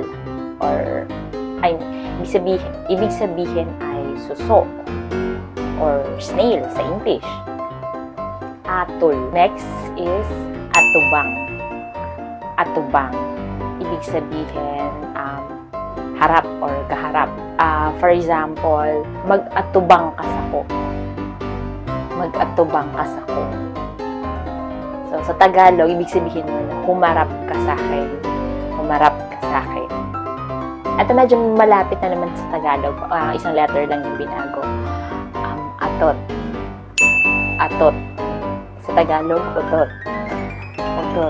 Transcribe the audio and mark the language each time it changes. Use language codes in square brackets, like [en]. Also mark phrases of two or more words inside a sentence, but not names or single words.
[tl] Or, ibig sabihin ay suso. Or snail sa English. Atol. [en] Next is atubang. Atubang. [tl] Ibig sabihin, harap or kaharap. [en] For example, [bik] mag-atubang ka sako. Mag-atubang ka sako. [tl] So, sa Tagalog, ibig sabihin mo na humarap ka sa akin. Humarap ka sa akin. At medyo malapit na naman sa Tagalog. Isang letter lang yung binago. Atot. Atot. Sa Tagalog, utot. Utot.